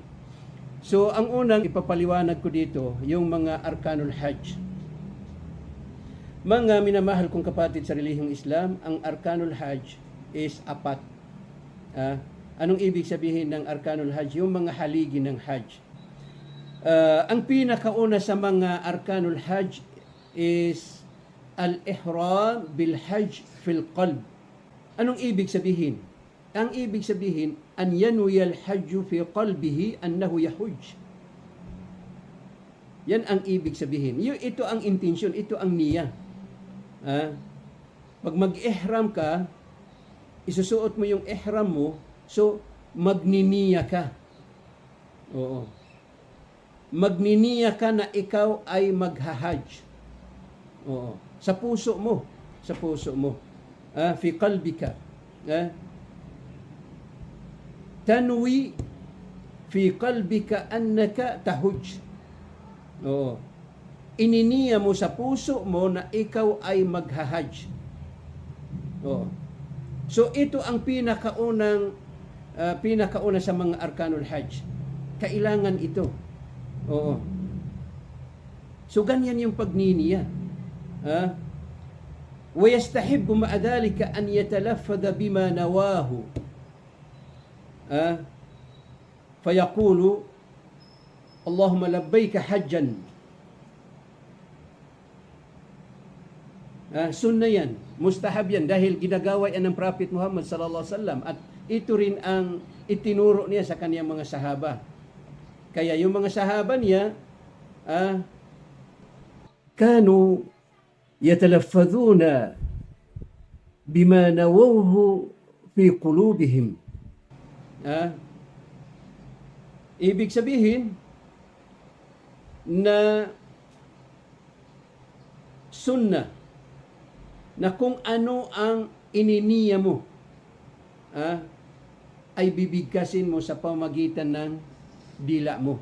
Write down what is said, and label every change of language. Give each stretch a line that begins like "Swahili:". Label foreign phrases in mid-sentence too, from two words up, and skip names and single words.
Filipino: So, ang unang ipapaliwanag ko dito, yung mga
Arabic: أركان الحج.
Filipino: Mga minamahal kong kapatid sa relihiyong Islam, ang
Arabic: أركان الحج
Filipino: is 4. Anong ibig sabihin ng
Arabic: أركان الحج?
Filipino: Yung mga haligi ng hajj. Ang pinakauna sa mga
Arabic: أركان الحج
Filipino: is
Arabic: الإحرام بالحج في القلب.
Filipino: Anong ibig sabihin? Ang ibig sabihin,
Arabic: أن ينوي الحج في قلبه أنه يحج.
Filipino: Yan ang ibig sabihin. Ito ang intention, ito ang niya. Pag mag-ihram ka, isusuot mo yung ihram mo, so magniniya ka. Magniniya ka na ikaw ay maghahajj. Sa puso mo.
Arabic: في قلبك. تنوي في قلبك أنك تحج.
Filipino: Ininiya mo sa puso mo na ikaw ay maghahajj. Oo. So ito ang pinakauna sa mga
Arabic: أركان الحج.
Filipino: Kailangan ito. Oo. So ganyan yung pagniniya.
Arabic: ويستحب مع ذلك أن يتلفظ بما نواه فيقول اللهم لبيك حجا.
Filipino: Sunna yan, mustahab yan dahil ginagawa yan ng Prophet Muhammad
Arabic: صلى الله عليه وسلم
Filipino: at ito rin ang itinuro niya sa kaniyang mga sahaba. Kaya yung mga sahaba niya
Arabic: كانوا يتلفظون بما نووه في قلوبهم.
Filipino: Ibig sabihin na sunnah na kung ano ang ininiya mo ay bibigkasin mo sa pamagitan ng dila mo.